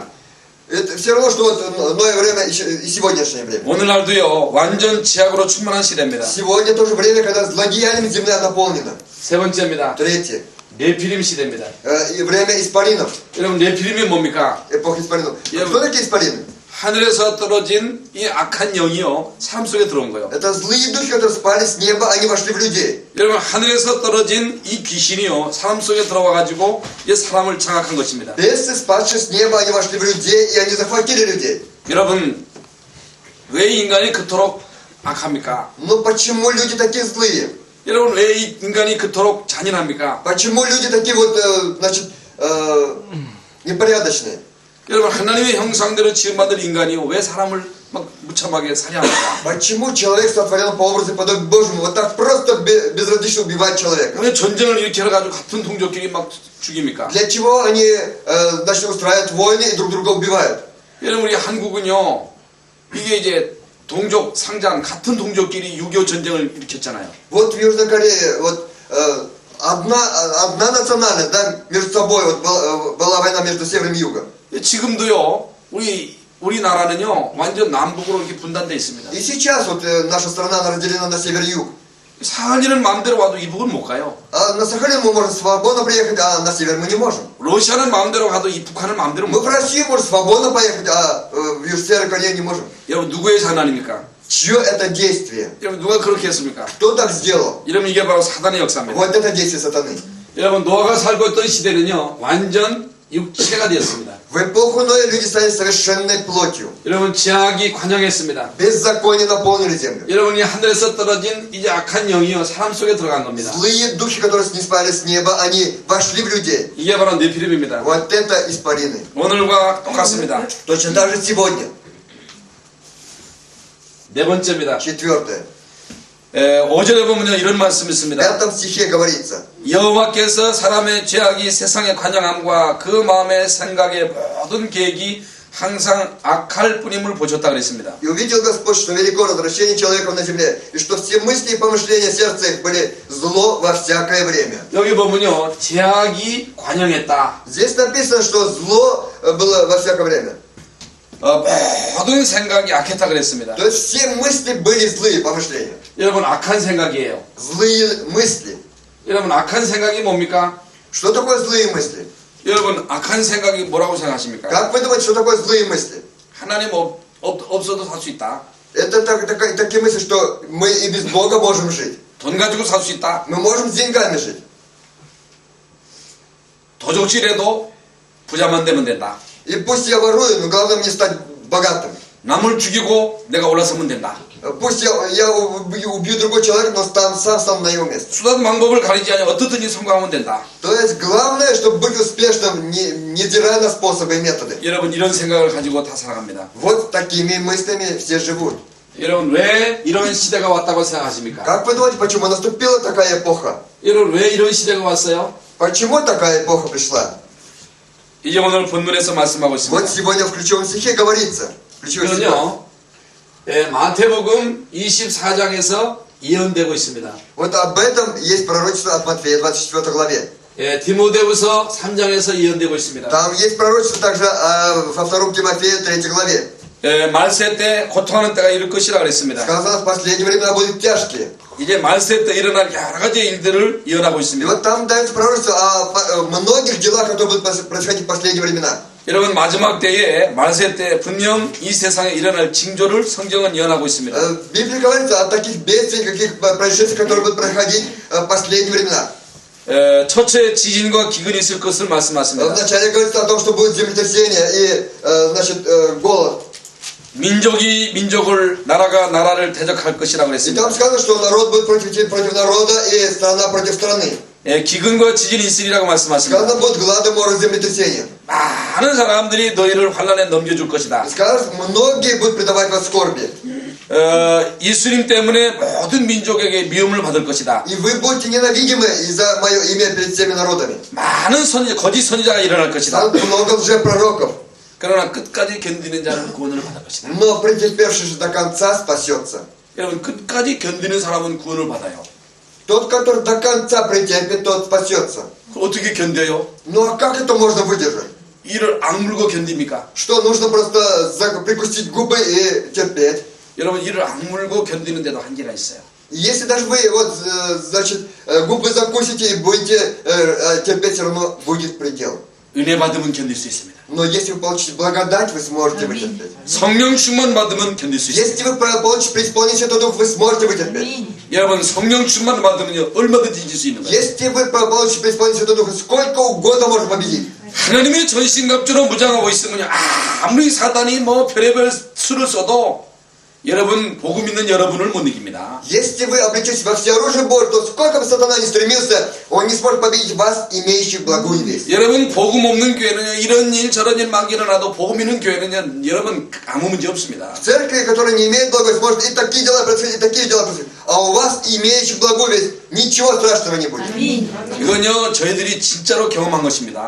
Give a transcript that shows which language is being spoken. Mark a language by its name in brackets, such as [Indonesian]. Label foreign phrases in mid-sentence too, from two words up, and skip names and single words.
[Russian] Это все равно, что вот Ное время и сегодняшнее время. [Korean] 오늘날도요 완전 지약으로 충만한 시대입니다. [Russian] Сегодня тоже время, когда злодеяниями земля наполнена. [Korean] 세 번째입니다. [Russian] Третье. [Korean] 네피림 시대입니다. [Russian] И время испаринов. [Korean] 여러분 네피림이 뭡니까? [Russian] Эпоха испаринов. Я- Кто такие испарины? [Korean] 하늘에서 떨어진 이 악한 영이요 사람 속에 들어온 거예요. [Russian] Это злые духи, которые спали с неба, они вошли в людей. [Korean] 여러분 하늘에서 떨어진 이 귀신이요 사람 속에 들어와 가지고 이 사람을 장악한 것입니다. [Russian] Бесы, спадшие с неба, они вошли в людей, и они захватили людей. [Korean] 여러분 왜 인간이 그토록 악합니까? [Russian] Но почему люди такие злые? [Korean] 여러분 왜 이 인간이 그토록 잔인합니까? [Russian] Почему люди такие вот, значит, непорядочные? [Korean] 여러분 하나님의 형상대로 지음받은 인간이요 왜 사람을 막 무참하게 살해합니까? [Russian] Почему человек сотворен по образу и подобию Божьему? Вот так просто безразлично убивать человека. [Korean] 왜 전쟁을 일으켜 가지고 같은 동족끼리 막 죽입니까? [Russian] Для чего они, значит, устраивают войны и друг друга убивают? [Korean] 여러분 우리 한국은요 이게 이제 동족 상장 같은 동족끼리 6.25 전쟁을 일으켰잖아요. [Russian] Вот в Южной Корее, вот одна национальность, да, между собой, вот была война между севером и югом. [Korean] 지금도요 우리나라는요 완전 남북으로 이렇게 분단돼 있습니다. [Russian] И сейчас вот наша страна она разделена на север и юг. [Korean] 사할리는 마음대로 와도 이북은 못 가요. [Russian] А на Сахалин мы можем свободно приехать, а на север мы не можем. [Korean] 러시아는 마음대로 가도 이 북한은 마음대로 [Russian] Мы [Korean] 못 [Russian] в [Korean] 가요. [Russian] Россию можем свободно поехать, а в Северную Корею не можем. [Korean] 여러분 누구의 장난입니까? [Russian] Чье это действие? [Korean] 여러분 누가 그렇게 했습니까? [Russian] Кто так сделал? [Korean] 이러면 이게 바로 사단의 역사입니다. [Russian] Вот это действие сатаны. [Korean] 여러분 노아가 살고 있던 시대는요 완전 육체가 되었습니다. [Russian] В эпоху Ноя люди стали совершенной плотью. [Korean] 여러분 지악이 관영했습니다. [Russian] Беззаконие наполнили землю. [Korean] 여러분이 하늘에서 떨어진 이제 악한 영이요 사람 속에 들어간 겁니다. [Russian] Злые духи, которые не спали с неба, они вошли в людей. [Korean] 이게 바로 네피림입니다. [Russian] Вот это испарины. [Korean] 오늘과 똑같습니다. [Russian] Точно так же сегодня. [Korean] 네 번째입니다. [Russian] Четвертое. [Korean] 5절에 보면요 이런 말씀이 [Russian] В [Korean] 있습니다. [Russian] 5 стихе говорится. [Korean] 여호와께서 사람의 죄악이 세상에 관영함과 그 마음의 생각의 모든 계획이 항상 악할 뿐임을 보셨다 그랬습니다. [Russian] И увидел Господь, что велико развращение человеков на земле, и что все мысли и помышления сердца их были зло во всякое время. [Korean] 여기 보면요 죄악이 관영했다. [Russian] Здесь написано, что зло было во всякое время. [Korean] 모든 생각이 악했다 그랬습니다. [Russian] То есть все мысли были злые помышления. [Korean] 여러분 악한 생각이에요. [Russian] Злые мысли. [Korean] 여러분 악한 생각이 뭡니까? [Russian] Что такое злые мысли? [Korean] 여러분 악한 생각이 뭐라고 생각하십니까? [Russian] Как вы думаете, что такое злые мысли? [Korean] 하나님 없어도 살 수 있다. [Russian] Это такие мысли, что мы и без Бога можем жить. [Korean] 돈 가지고 살 수 있다. [Russian] Мы можем с деньгами жить. [Korean] 도적질해도 부자만 되면 된다. [Russian] И пусть я ворую, но главное мне стать богатым. [Korean] 남을 죽이고 내가 올라서면 된다. [Russian] Пусть я убью другой человек, но сам стану на его месте. [Korean] 수단 방법을 가리지 않아 어떻든지 성공하면 된다. [Russian] То есть главное, чтобы быть успешным, невзирая на способы и методы. [Korean] 여러분 이런 생각을 가지고 다 살아갑니다. [Russian] Вот такими мыслями все живут. [Korean] 여러분 왜 이런 시대가 왔다고 생각하십니까? [Russian] Как вы думаете, почему наступила такая эпоха? [Korean] 여러분 왜 이런 시대가 왔어요? [Russian] Почему такая эпоха пришла? [Korean] 이제 오늘 본문에서 말씀하고 [Russian] Вот [Korean] 있습니다. [Russian] сегодня в ключевом стихе говорится. Ключевой стих. [Korean] 이건요 마태복음 24장에서 예언되고 있습니다. [Russian] Вот об этом есть пророчество от Матфея, 24 главе. [Korean] 디모데후서 3장에서 예언되고 있습니다. [Russian] Там есть пророчество также во 2 Тимофея, 3 главе. [Korean] 말세 때 고통하는 때가 이를 것이라 그랬습니다. [Russian] Сказано, в последние времена будут тяжкие. [Korean] 이제 말세 때 일어날 여러 가지 일들을 예언하고 [Russian] И [Korean] 있습니다. [Russian] вот там дается пророчество о многих делах, которые будут происходить в последние времена. [Korean] 여러분 마지막 때에 말세 때 분명 이 세상에 일어날 징조를 성경은 예언하고 있습니다. [Russian] В Библии говорится о таких бедствиях, каких происшествиях, которые будут происходить в последние времена. [Korean] 첫째 지진과 기근이 있을 것을 말씀하십니다. [Russian] Вначале говорится о том, что будет землетрясение и, значит, голод. [Korean] 민족이 민족을 나라가 나라를 대적할 것이라고 [Russian] И [Korean] 했습니다. [Russian] там сказано, что народ будет против народа и страна против страны. [Korean] 기근과 지진이 있으리라고 말씀하십니다. [Russian] Сказано, будет гладомор и землетрясение. [Korean] 많은 사람들이 너희를 환난에 넘겨줄 것이다. [Russian] Сказано, многие будут предавать вас скорби. [Korean] 예수님 때문에 모든 민족에게 미움을 받을 것이다. [Russian] И вы будете ненавидимы из-за мое имя перед всеми народами. [Korean] 많은 거짓 선지자가 일어날 것이다. [Russian] Станут много лжепророков. [Korean] 그러나 끝까지 견디는 자는 구원을 받을 것이다. [Russian] Но претерпевший же до конца спасется. [Korean] 여러분 끝까지 견디는 사람은 구원을 받아요. [Russian] Тот, который до конца претерпит, тот спасется. [Korean] 어떻게 견뎌요? [Russian] Ну а как это можно выдержать? [Korean] 이를 악물고 견딥니까? [Russian] Что, нужно просто прикусить губы и терпеть? [Korean] 여러분 이를 악물고 견디는데도 한계가 있어요. [Russian] Если даже вы вот, значит, губы закусите и будете терпеть, все равно будет предел. [Korean] 은혜 받으면 견딜 수 있습니다. [Russian] Но если вы получите благодать, вы сможете вытерпеть. [Korean] 성령 충만 받으면 견딜 수 있습니다. [Russian] Если вы получите преисполнение Святого Духа, вы сможете вытерпеть. [Korean] 여러분 성령 충만 받으면 얼마든지 이길 수 있는 거예요. [Russian] Если вы получите преисполнение Святого Духа, сколько угодно можно победить. [Korean] 하나님의 전신갑주로 무장하고 있으면 아무리 사단이 뭐 별의별 수를 써도 여러분 복음 있는 여러분을 못 이깁니다. [Russian] Если вы облечетесь во всеоружие Божие, то сколько бы сатана ни стремился, он не сможет победить вас, имеющих благую весть. [Korean] 여러분 복음 없는 교회는요 이런 일 저런 일 막 일어나도 복음 있는 교회는요 여러분 아무 문제 없습니다. [Russian] В церкви, которая не имеет благой весть, может и такие дела происходить, и такие дела происходить. А у вас, имеющих благую весть, ничего страшного не будет. [Korean] 이건요 저희들이 진짜로 경험한 것입니다.